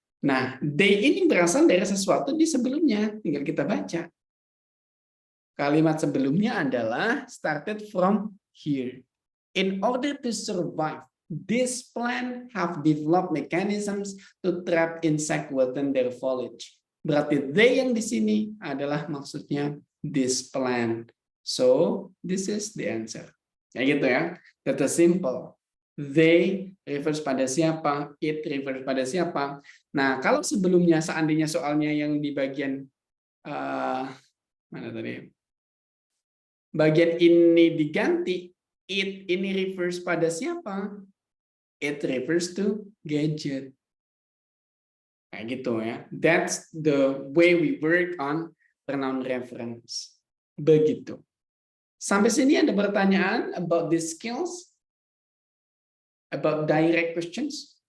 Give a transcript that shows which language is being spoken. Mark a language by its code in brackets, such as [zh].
[id] Nah, they ini berasal dari sesuatu di sebelumnya, tinggal kita baca. Kalimat sebelumnya adalah [en] started from here. In order to survive, this plant have developed mechanisms to trap insect within their foliage. [id] Berarti they yang di sini adalah maksudnya this plant. [en] So, this is the answer. [id] Ya gitu ya. [en] That is simple. They refers [id] pada siapa, [en] it refers [id] pada siapa. Nah, kalau sebelumnya seandainya soalnya yang di bagian mana tadi? Bagian ini diganti, it ini refers pada siapa? [en] It refers to gadget. [id] Kayak gitu ya. [en] That's the way we work on pronoun reference. [id] Begitu. Sampai sini ada pertanyaan [en] about these skills? About direct questions?